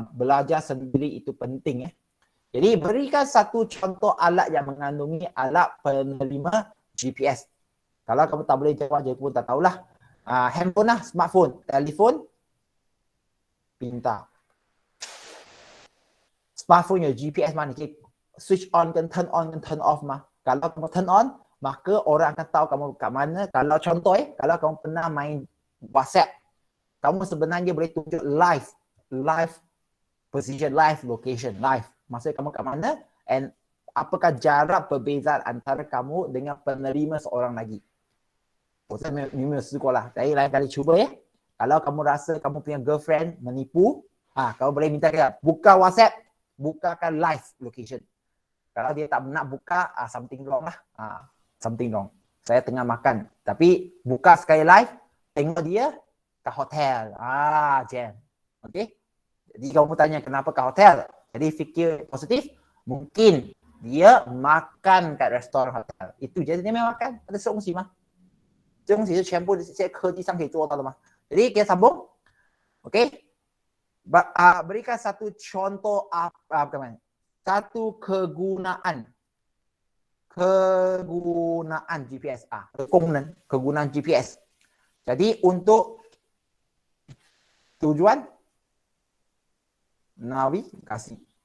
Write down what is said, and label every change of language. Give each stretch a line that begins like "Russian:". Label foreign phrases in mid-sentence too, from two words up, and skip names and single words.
Malay: Belajar sendiri itu penting ya. Jadi berikan satu contoh alat yang mengandungi alat penerima GPS. Kalau kamu tak boleh jawab, je pun tak tahulah. Handphone lah, smartphone, telefon, pintar.
Chinese: Smartphone 有 GPS 吗？你可以
English: switch on
Chinese: 跟
English: turn on
Chinese: 跟
English: turn off
Chinese: 吗？
Malay: Kalau kamu
English: turn on,
Malay: maka orang akan tahu kamu kat mana. Kalau contoh kalau kamu pernah main WhatsApp, kamu sebenarnya boleh tunjuk
English: live position, live location,
Malay: live. Maksudnya kamu kat mana and apakah jarak perbezaan antara kamu dengan penerima seorang lagi.
Chinese: 我这没有试过 lah.
Malay: Jadi lain kali cuba ya. Kalau kamu rasa kamu punya girlfriend menipu, kamu boleh minta dia buka WhatsApp, bukakan live location. Kalau dia tak nak buka,
English: something wrong lah. Something wrong.
Malay: Saya tengah makan, tapi buka sekali live, tengok dia ke hotel. Jam. Okey? Jadi kamu tanya kenapa ke hotel? Jadi fikir positif, mungkin dia makan kat restoran hotel. Itu je dia memang makan. Ada
Chinese: 这东西吗？这东西是全部这些科技上可以做到的吗？
Malay: Jadi kita sambung. Okey. Berikan satu contoh satu kegunaan GPS. Kegunaan GPS. Jadi untuk tujuan navigasi.